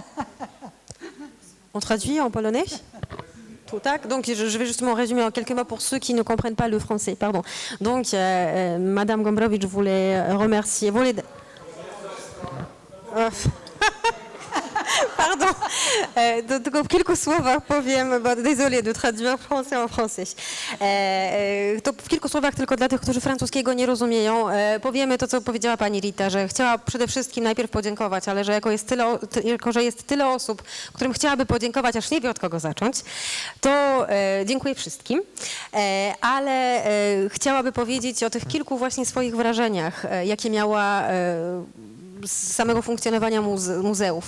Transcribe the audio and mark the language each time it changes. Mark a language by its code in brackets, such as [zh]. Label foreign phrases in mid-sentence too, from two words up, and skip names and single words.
[fr] On traduit en polonais? Donc je vais justement résumer en quelques mots pour ceux qui ne comprennent pas le français. Pardon. Donc Madame Gombrowicz voulait remercier... Pardon, [pl] tylko w kilku słowach powiem, bo [fr] désolé de traduire français en français. [pl] To w kilku słowach tylko dla tych, którzy francuskiego nie rozumieją, powiemy to, co powiedziała pani Rita, że chciała przede wszystkim najpierw podziękować, ale że jako że jest tyle osób, którym chciałaby podziękować, aż nie wie od kogo zacząć, to dziękuję wszystkim, ale chciałaby powiedzieć o tych kilku właśnie swoich wrażeniach, jakie miała z samego funkcjonowania muzeów.